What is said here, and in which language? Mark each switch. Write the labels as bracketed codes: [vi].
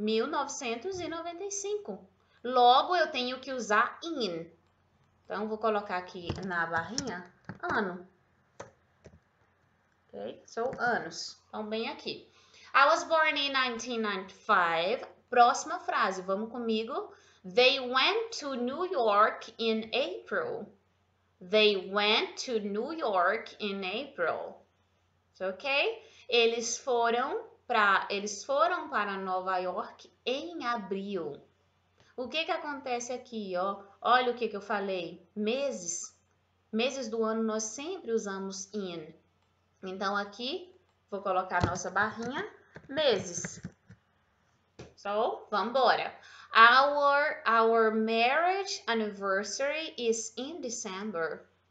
[pt] 1995. Logo, eu tenho que usar in. Então, vou colocar aqui na barrinha ano. Ok? So, anos. Então, bem aqui. [en] I was born in 1995. [pt] Próxima frase, vamos comigo. [en] They went to New York in April. They went to New York in April. Ok? [pt] Eles foram para Nova York em abril. O que acontece aqui, ó? Olha o que eu falei. Meses. Meses do ano nós sempre usamos in. Então aqui vou colocar nossa barrinha meses. So, vamos embora. [en] Our marriage anniversary is in December.